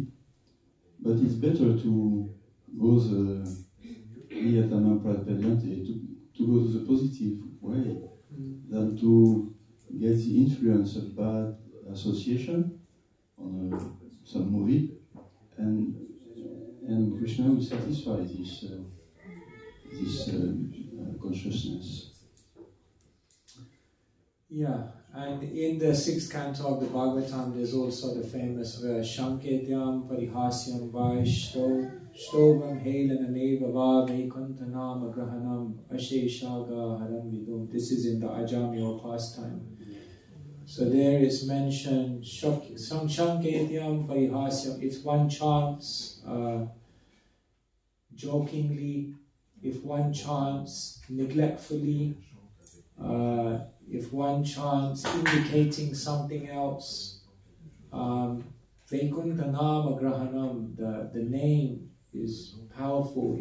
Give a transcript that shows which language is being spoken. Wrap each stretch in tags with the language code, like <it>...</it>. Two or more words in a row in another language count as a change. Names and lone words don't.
<en>But it's better to go to go to the positive way than to get the influence of bad association on some movie, and Krishna will satisfy this consciousness. Yeah, and in the 6th canto of the Bhagavatam, there's also the famous verse</en> <sa>सांकेत्यं पारिहास्यं वा स्तोभं हेलनमेव वा वैकुण्ठनाम ग्रहणम् अशेषाघ हरं विदुः.</sa> <en>This is in the Ajamyo pastime. So there is mentioned</en> <sa>सांकेत्यं पारिहास्यं.</sa> <en>If one chants jokingly, if one chants neglectfully, if one chants indicating something else,</en> <sa>वैकुण्ठनाम ग्रहणम्,</sa> <en>the name is powerful.</en>